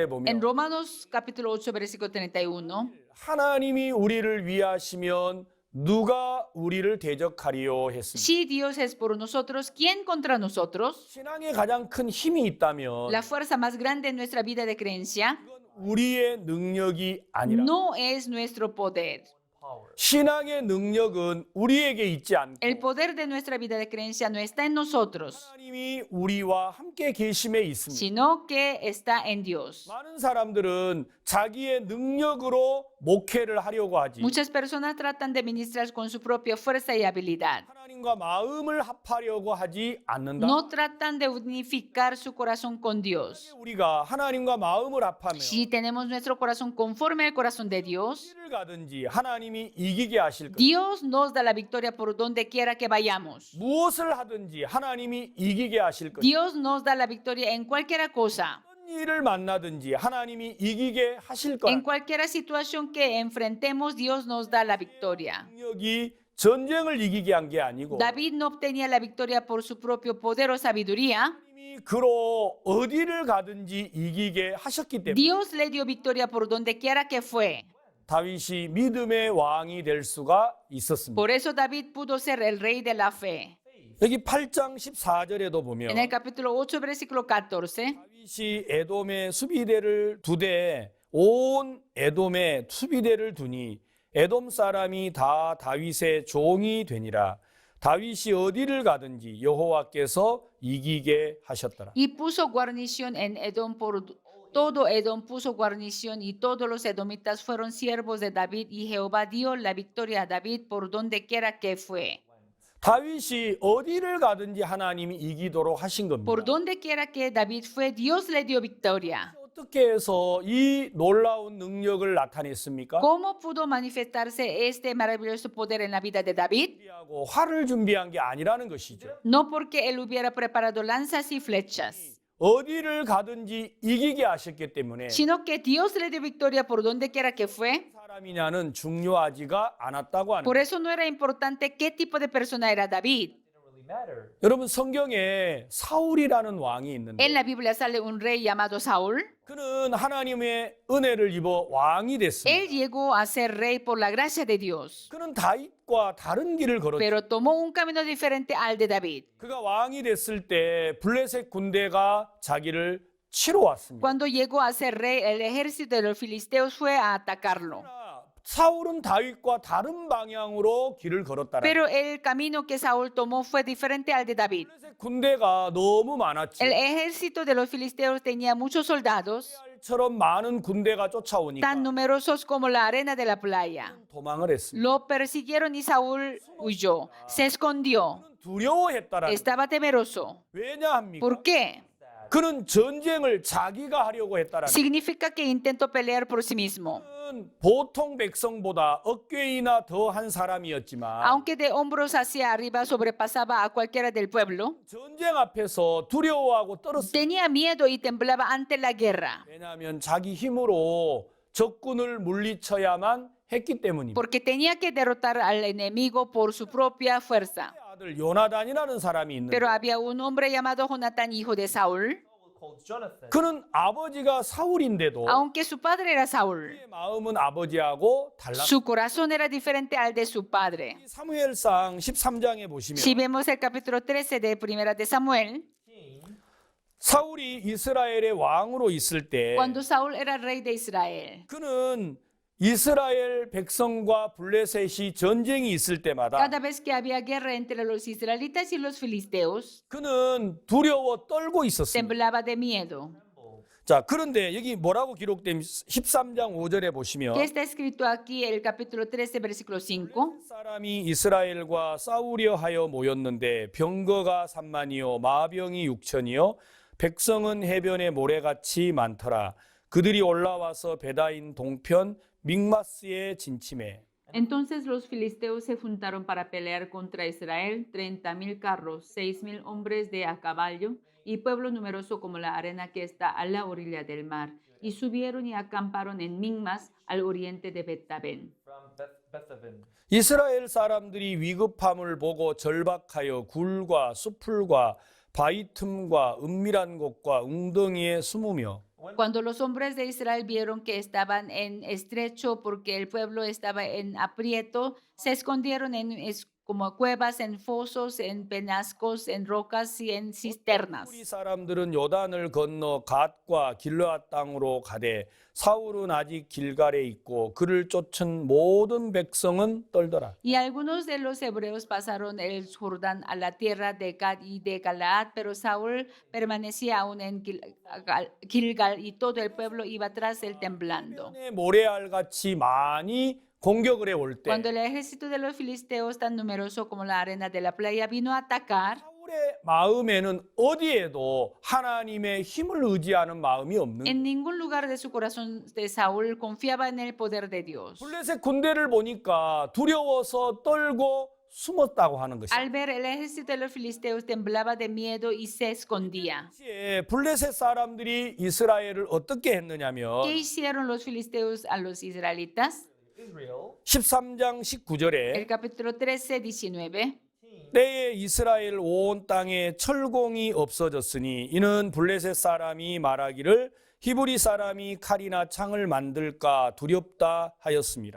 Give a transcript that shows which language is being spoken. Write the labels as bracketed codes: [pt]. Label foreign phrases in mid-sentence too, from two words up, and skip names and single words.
[es] En [ko] 보면 [es] Romanos capítulo 8, versículo 31. [ko] 하나님이 우리를 위하시면 누가 우리를 대적하리요 했습니다. [es] Si Dios es por nosotros, ¿quién contra nosotros? [ko] 신앙에 가장 큰 힘이 있다면 [es] La fuerza más grande en nuestra vida de creencia [ko] 그건 우리의 능력이 아니라 [es] no es nuestro poder, power. [ko] 신앙의 능력은 우리에게 있지 않고 [es] El poder de nuestra vida de creencia no está en nosotros, [ko] 하나님이 우리와 함께 계심에 있습니다. [es] sino que está en Dios. [ko] 많은 사람들은 자기의 능력으로 목회를 하려고 하지 [es] Muchas personas tratan de ministrar con su propia fuerza y habilidad. [ko] 하나님과 마음을 합하려고 하지 않는다. [es] No tratan de unificar su corazón con Dios. [ko] 우리가 하나님과 마음을 합하며 [es] Si tenemos nuestro corazón conforme al corazón de Dios, [ko] 어디를 가든지 하나님이 이기게 하실 것. [es] Dios nos da la victoria por donde quiera que vayamos. [ko] 무엇을 하든지 하나님이 이기게 하실 것. [es] Dios nos da la victoria en cualquier cosa. [ko] 어떤 일을 만나든지 하나님이 이기게 하실 것. [es] En cualquier situación que enfrentemos, Dios nos da la victoria. [ko] 능력이 전쟁을 이기게 한 게 아니고 [es] David no obtenía la victoria por su propio poder o sabiduría. [ko] 하나님이 그로 어디를 가든지 이기게 하셨기 때문에 [es] Dios le dio victoria por donde quiera que fue. [ko] 다윗이 믿음의 왕이 될 수가 있었습니다. [es] Por eso David pudo ser el rey de la fe. [ko] 여기 8장 14절에도 보면 [es] En el capítulo 8, versículo 14, [ko] 다윗이 에돔의 수비대를 두되 온 에돔에 수비대를 두니 에돔 사람이 다 다윗의 종이 되니라. 다윗이 어디를 가든지 여호와께서 이기게 하셨더라. [es] y puso guarnición en Edom por todo Edom puso guarnición y todos los edomitas fueron siervos de David y Jehová dio la victoria a David por donde quiera que fue. [ko] 다윗이 어디를 가든지 하나님이 이기도록 하신 겁니다. [es] Por donde quiera que David fue, Dios le dio victoria. [ko] 어떻게 해서 이 놀라운 능력을 나타냈습니까? [es] ¿Cómo pudo manifestarse este maravilloso poder en la vida de David? [ko] 준비하고 활을 준비한 게 아니라는 것이죠. [es] No porque él hubiera preparado lanzas y flechas, [ko] 어디를 가든지 이기게 하셨기 때문에 [es] sino que Dios le dio victoria por donde quiera que fue. [ko] 사람이냐는 중요하지가 않았다고 하는 [es] Por [ko] 거예요. [es] eso no era importante qué tipo de persona era David. [en] Didn't really matter. [ko] 여러분 성경에 사울이라는 왕이 있는데 [es] En la Biblia sale un rey llamado Saúl. [ko] 그는 하나님의 은혜를 입어 왕이 됐습니다. [es] Él llegó a ser rey por la gracia de Dios, [ko] 그는 다윗과 다른 길을 걸었죠. [es] pero tomó un camino diferente al de David. [ko] 그가 왕이 됐을 때 블레셋 군대가 자기를 치러 왔습니다. [es] Cuando llegó a ser rey, el ejército de los filisteos fue a atacarlo. [ko] 사울은 다윗과 다른 방향으로 길을 걸었다라. [es] Pero el camino que Saúl tomó fue diferente al de David. [ko] 블레셋 군대가 너무 많았지. [es] El ejército de los filisteos tenía muchos soldados, [ko] 처럼 많은 군대가 쫓아오니까 [es] tan numerosos como la arena de la playa. [ko] 도망을 했습니다. [es] Lo persiguieron y Saúl huyó, se escondió, [ko] 두려워했다라. [es] estaba temeroso. [ko] 왜냐합니까? [es] ¿Por qué? [ko] 그는 전쟁을 자기가 하려고 했다라. [es] Significa que intentó pelear por sí mismo. [ko] 그는 보통 백성보다 어깨이나 더한 사람이었지만 [es] Aunque de hombros hacia arriba sobrepasaba a cualquiera del pueblo, [ko] 전쟁 앞에서 두려워하고 떨었습니다. [es] tenía miedo y temblaba ante la guerra, [ko] 왜냐하면 자기 힘으로 적군을 물리쳐야만 했기 때문입니다. [es] porque tenía que derrotar al enemigo por su propia fuerza. [ko] 아들 요나단이라는 사람이 있는데 [es] Pero había un hombre llamado Jonatán, hijo de Saúl. [en] Called Jonathan. [ko] 그는 아버지가 사울인데도 [es] Aunque su padre era Saúl, [ko] 그의 마음은 아버지하고 달랐습니다. [es] su corazón era diferente al de su padre. [ko] 사무엘상 13장에 보시면 [es] Si vemos el capítulo 13 de Primera de Samuel, King, [ko] 사울이 이스라엘의 왕으로 있을 때 [es] cuando Saúl era rey de Israel, [ko] 그는 이스라엘 백성과 블레셋이 전쟁이 있을 때마다 [es] cada vez que había guerra entre los israelitas y los filisteos, [ko] 그는 두려워 떨고 있었습니다. [es] temblaba de miedo. [ko] 자, 그런데 여기 뭐라고 기록된 13장 5절에 보시면 [es] ¿Qué está escrito aquí en el capítulo 13, versículo 5? [ko] 사람이 이스라엘과 싸우려 하여 모였는데 병거가 3만이요 마병이 6천이요 백성은 해변에 모래같이 많더라. 그들이 올라와서 베다인 동편 믹마스에 진침해. [es] Entonces los filisteos se juntaron para pelear contra Israel, 30,000 carros, 6,000 hombres de a caballo y pueblo numeroso como la arena que está a la orilla del mar. Y subieron y acamparon en Migmas, al oriente de Bet-Aven. from Bethaven. [ko] 이스라엘 사람들이 위급함을 보고 절박하여 굴과 수풀과 바위 틈과 은밀한 곳과 웅덩이에 숨으며 [es] Cuando los hombres de Israel vieron que estaban en estrecho porque el pueblo estaba en aprieto, se escondieron en como cuevas, en fosos, en penascos, en rocas y en cisternas. [ko] 우리 사람들은 요단을 건너 갓과 길르앗 땅으로 가되 사울은 아직 길갈에 있고 그를 쫓은 모든 백성은 떨더라. [es] Y algunos de los hebreos pasaron el Jordán a la tierra de Gad y de Galaad, pero Saúl permanecía aún en Gilgal y todo el pueblo iba tras él temblando. [ko] 모래알 같이 많이 공격을 해올 때 [es] Cuando el ejército de los filisteos, tan numeroso como la arena de la playa, vino a atacar, [ko] 사울의 마음에는 어디에도 하나님의 힘을 의지하는 마음이 없는 [es] en ningún lugar de su corazón de Saúl confiaba en el poder de Dios. [ko] 블레셋 군대를 보니까 두려워서 떨고 숨었다고 하는 것이야. [es] Al ver el ejército de los filisteos temblaba de miedo y se escondía. [ko] 당시에 블레셋 사람들이 이스라엘을 어떻게 했느냐면 [es] ¿Qué hicieron los filisteos a los israelitas? Israel [ko] 13장 19절에 [es] El capítulo 13, 19. [ko] 때에 이스라엘 온 땅에 철공이 없어졌으니 이는 블레셋 사람이 말하기를 히브리 사람이 칼이나 창을 만들까 두렵다 하였습니다.